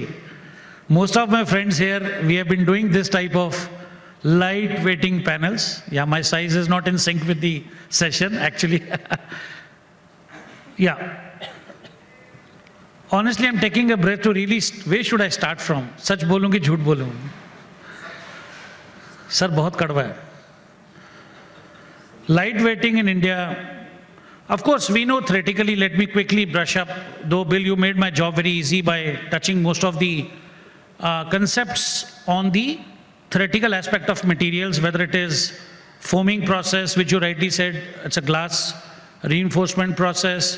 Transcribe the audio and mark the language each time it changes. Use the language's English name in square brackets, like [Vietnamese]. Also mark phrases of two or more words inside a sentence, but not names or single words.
[English] Most of my friends here, we have been doing this type of lightweighting panels. Yeah, my size is not in sync with the session, actually. Yeah. Honestly, I'm taking a breath to really, where should I start from? [Hindi] सच बोलूं कि झूठ बोलूं? Sir, बहुत कड़वा है. [English] Lightweighting in India, of course, we know theoretically, let me quickly brush up, though Bill, you made my job very easy by touching most of the concepts on the theoretical aspect of materials, whether it is foaming process, which you rightly said, it's a glass reinforcement process.